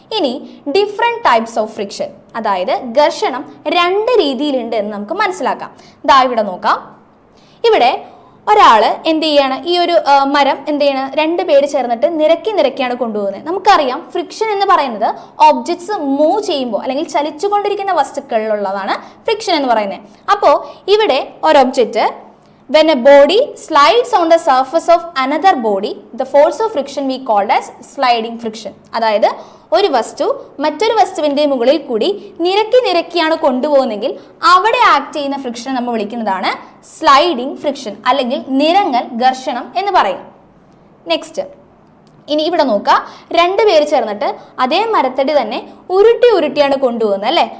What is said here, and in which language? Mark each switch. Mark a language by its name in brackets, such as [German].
[Malayalam] ഇനി different types of friction, അതായത് ഘർഷണം രണ്ട് രീതിയിലുണ്ട് എന്ന് നമുക്ക് മനസ്സിലാക്കാം. ഇവിടെ നോക്കാം. ഇവിടെ ഒരാൾ എന്ത് ചെയ്യാണ്, ഈ ഒരു മരം എന്ത് ചെയ്യണം, രണ്ട് പേര് ചേർന്നിട്ട് നിരക്കിയാണ് കൊണ്ടുപോകുന്നത്. നമുക്കറിയാം ഫ്രിക്ഷൻ എന്ന് പറയുന്നത് ഒബ്ജക്ട്സ് മൂവ് ചെയ്യുമ്പോൾ അല്ലെങ്കിൽ ചലിച്ചുകൊണ്ടിരിക്കുന്ന വസ്തുക്കളിലുള്ളതാണ് ഫ്രിക്ഷൻ എന്ന് പറയുന്നത്. അപ്പോൾ ഇവിടെ ഒരു object, [English] when a body slides on the surface of another body, the force of friction we called as sliding friction. [Malayalam] അതായത് ഒരു വസ്തു മറ്റൊരു വസ്തുവിന്റെ മുകളിൽ കൂടി നിരക്കിയാണ് കൊണ്ടുപോകുന്നെങ്കിൽ അവിടെ ആക്ട് ചെയ്യുന്ന ഫ്രിക്ഷൻ നമ്മൾ വിളിക്കുന്നതാണ് സ്ലൈഡിംഗ് ഫ്രിക്ഷൻ അല്ലെങ്കിൽ നിരങ്ങൽ ഘർഷണം എന്ന് പറയും. നെക്സ്റ്റ്, ഇനി ഇവിടെ നോക്കുക, രണ്ടുപേര് ചേർന്നിട്ട് അതേ മരത്തടി തന്നെ ഉരുട്ടിയാണ് കൊണ്ടുപോകുന്നത് അല്ലേ.